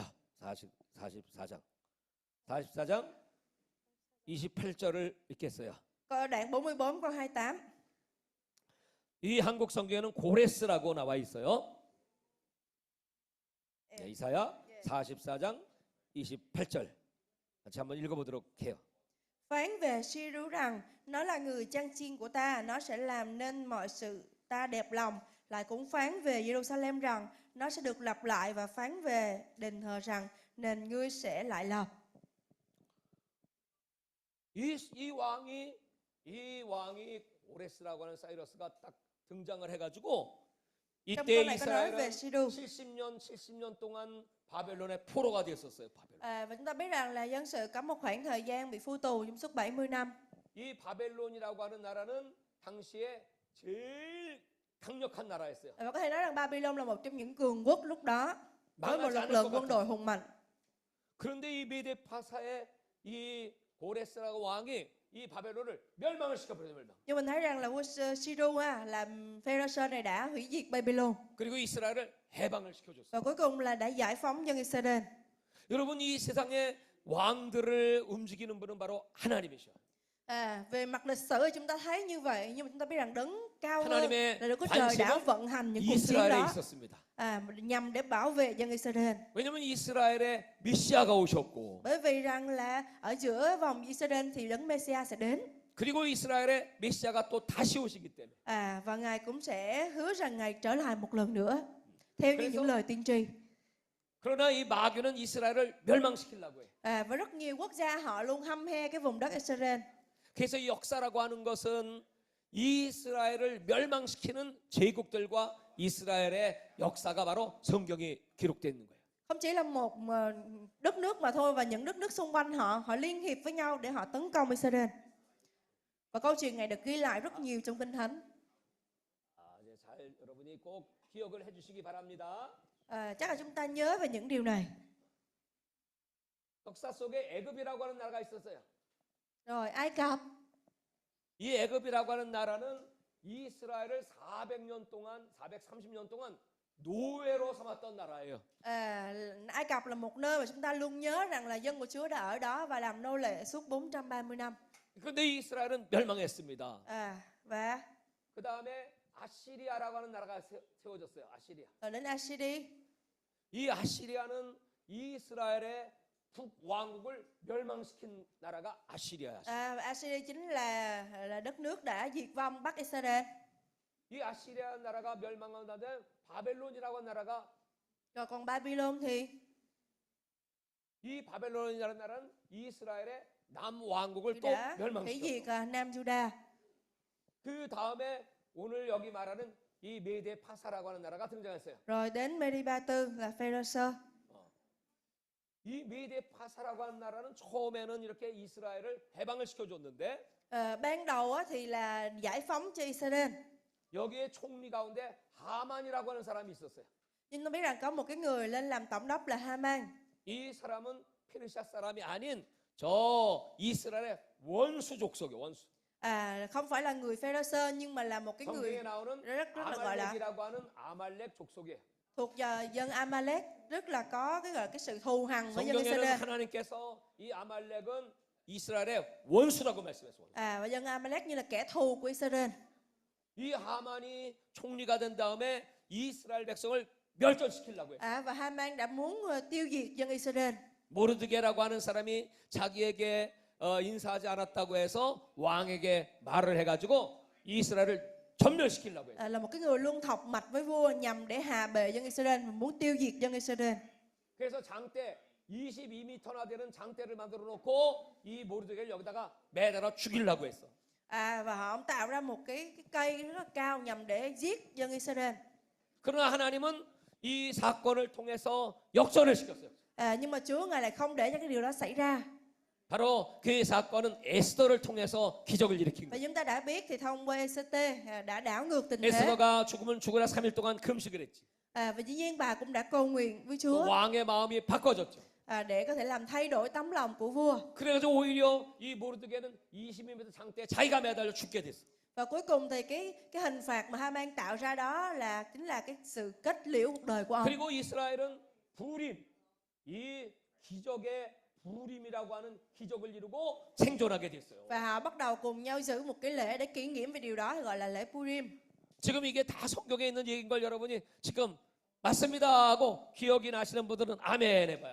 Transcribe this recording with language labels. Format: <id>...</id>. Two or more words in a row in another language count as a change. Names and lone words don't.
<ko>44장 28절을 읽겠어요.</ko> <vi>Đoạn 44 câu 28.</vi> <ko>이 한국 성경에는 고레스라고 나와 있어요. 네, 이사야 44장 28절 같이 한번 읽어보도록 해요.</ko> <vi>Phán về Siru rằng nó là người chăn chiên của ta, nó sẽ làm nên mọi sự ta đẹp lòng. Lại cũng phán về Jerusalem rằng nó sẽ được lập lại, và phán về đền thờ rằng nền ngươi sẽ lại lập.</vi> <ko>이 왕이 고레스라고 하는 사이러스가 딱 등장을 해가지고</ko> <vi>Trong</vi> <ko>이때</ko> <vi>câu này có nói về</vi> <ko>이스라엘은</ko> <vi>Siru.</vi> <ko>70년 동안 바벨론의 포로가 됐었어요. 바벨론.</ko> <vi>Và chúng ta biết rằng là dân sự có một khoảng thời gian bị phu tù trong suốt 70 năm.</vi> <ko>이 바벨론이라고 하는 나라는 당시에 제일 강력한 나라였어요.</ko> <vi>Và có thể nói rằng Babylon là một trong những cường quốc lúc đó, với một lực lượng quân đội hùng mạnh.</vi> <ko>그런데 이 메데파사의 이 고레스라고 왕이 이 바벨론을 멸망을 시켜버려요. 멸망.</ko> <vi>Nhưng mình thấy rằng là vua Siru làm Pharisee này đã hủy diệt Babylon.</vi> <ko>그리고 이스라엘을 해방을 시켜줬어요.</ko> <vi>Và cuối cùng là đã giải phóng dân Israel.</vi> <ko>여러분, 이 세상의 왕들을 움직이는 분은 바로 하나님이셔.</ko> <vi>Về mặt lịch sử thì chúng ta thấy như vậy, nhưng mà chúng ta biết rằng đấng cao hơn</vi> <ko>하나님의</ko> <vi>là Đức Chúa Trời đã</vi> <ko>관심은</ko> <vi>vận hành những cuộc chiến</vi> <ko>이스라엘에</ko> <vi>đó</vi> <ko>있었습니다.</ko> <vi>nhằm để bảo vệ dân Israel.</vi> <ko>왜냐하면 이스라엘에 메시아가 오셨고,</ko> <vi>Bởi vì rằng là ở giữa vòng Israel thì đấng Mêsia sẽ đến.</vi> <ko>그리고 이스라엘에 메시아가 또 다시 오시기 때문에.</ko> <vi>Và Ngài cũng sẽ hứa rằng Ngài trở lại một lần nữa, theo như những lời tiên tri.</vi> <ko>그러나 이 마귀는 이스라엘을 멸망시키려고 해.</ko> <vi>Và rất nhiều quốc gia họ luôn hăm he cái vùng đất Israel.</vi> <ko>그래서 이 역사라고 하는 것은 이스라엘을 멸망시키는 제국들과 이스라엘의 역사가 바로 성경에 기록되어 있는 거예요.</ko> <vi>Không chỉ là một đất nước mà thôi, và những đất nước xung quanh họ liên hiệp với nhau để họ tấn công Israel. Và câu chuyện này được ghi lại rất nhiều trong Kinh Thánh.</vi> <ko>이제 잘 여러분이 꼭 기억을 해주시기 바랍니다.</ko> <vi>Chắc là chúng ta nhớ về những điều này.</vi> <ko>역사 속에 애굽이라고 하는 나라가 있었어요.</ko> <vi>Rồi Ai Cập.</vi> <ko>이 애굽이라고 하는 나라는 이스라엘을 400년 동안, 430년 동안 노예로 삼았던 나라예요.</ko> <vi>Ai Cập là một nơi mà chúng ta luôn nhớ rằng là dân của Chúa đã ở đó và làm nô lệ suốt 430 năm.</vi> <ko>그런데 이스라엘은 멸망했습니다.</ko> <vi>Và</vi> <ko>그 다음에 아시리아라고 하는 나라가 세워졌어요. 아시리아.</ko> <vi>rồi đến Assyria.</vi> <ko>이 아시리아는 이스라엘의 북왕국을 멸망시킨 나라가 아시리아야.</ko> <vi>Assyria chính là đất nước đã diệt vong Bắc Israel.</vi> <ko>이 아시리아 나라가 멸망한 다음에 바벨론이라고 하는 나라가</ko> <vi>Rồi còn Babylon thì</vi> <ko>이 바벨론이라는 나라는 이스라엘의 남왕국을 또</ko> <vi>đã hủy</vi> <ko>멸망시켰어.</ko> <vi>diệt Nam Juda.</vi> <ko>그 다음에 오늘 여기 말하는 이 메데 파사라고 하는 나라가 등장했어요.</ko> <vi>Rồi đến Meriba-tư là Pharisee.</vi> <ko>이 메데 파사라고 하는 나라는 처음에는 이렇게 이스라엘을 해방을 시켜줬는데</ko> <vi>Ban đầu thì là giải phóng cho Israel.</vi> <ko>여기에 총리 가운데 하만이라고 하는 사람이 있었어요.</ko> <vi>Nhưng tôi biết rằng có một cái người lên làm tổng đốc là Haman.</vi> <ko>이 사람은 페르시아 사람이 아닌 저 이스라엘의 원수 족속이에요. 원수.</ko> <vi>Không phải là người Pharisee nhưng mà là một cái người</vi> <ko>성경에 나오는</ko> <vi>rất là gọi là</vi> <ko>아말렉이라고 하는 아말렉 족속이에요.</ko> <vi>thuộc dân Amalek, rất là có cái gọi là cái sự thù hằn với dân</vi> <ko>성경에는</ko> <vi>Israel.</vi> <ko>하나님께서 이 아말렉은 이스라엘의 원수라고 말씀했어요.</ko> <vi>Và dân Amalek như là kẻ thù của Israel.</vi> <ko>이 하만이 총리가 된 다음에 이스라엘 백성을 멸절시키려고 했어요.</ko> <vi>Và Haman đã muốn tiêu diệt dân Israel.</vi> <ko>모르드게라고 하는 사람이 자기에게 인사하지 않았다고 해서 왕에게 말을 해가지고 이스라엘을 전멸시키려고 했어요.</ko> <vi>Là một cái người luôn thọc mạch với vua nhằm để hạ bệ dân Israel, muốn tiêu diệt dân Israel.</vi> <ko>그래서 장대 22m나 되는 장대를 만들어 놓고 이 모르드게를 여기다가 매달아 죽이려고 했어.</ko> <vi>Và ông tạo ra một cái cây rất là cao nhằm để giết dân Israel.</vi> <ko>그러나 하나님은 이 사건을 통해서 역전을 시켰어요.</ko> <vi>Nhưng mà Chúa Ngài lại không để cho cái điều đó xảy ra.</vi> <ko>바로 그 사건은 에스더를 통해서 기적을 일으킨</ko> <vi>Và</vi> <ko>거예요.</ko> <vi>chúng ta đã biết thì thông qua ECT đã đảo ngược tình thế.</vi> <ko>에스더가 죽으면 죽으라 3일 동안 금식을 했지.</ko> <vi>Và dĩ nhiên bà cũng đã cầu nguyện với</vi> <ko>그</ko> <vi>Chúa</vi> <ko>왕의 마음이 바꿔졌죠.</ko> <vi>để có thể làm thay đổi tấm lòng của vua.</vi> <ko>그래가지고 오히려 이 모르드게는 20m 장대에 자기가 매달려 죽게 됐어.</ko> <vi>Và cuối cùng thì cái hình phạt mà Haman tạo ra đó chính là cái sự kết liễu cuộc đời của ông.</vi> <ko>그리고 이스라엘은 부림, 이 기적의 부림이라고 하는 기적을 이루고 생존하게 됐어요.</ko> <vi>Và họ bắt đầu cùng nhau giữ một cái lễ để kỷ niệm về điều đó, gọi là lễ Purim.</vi> <ko>지금 이게 다 성경에 있는 얘기인 걸 여러분이 지금 맞습니다 하고 기억이 나시는 분들은 아멘 해봐요.</ko>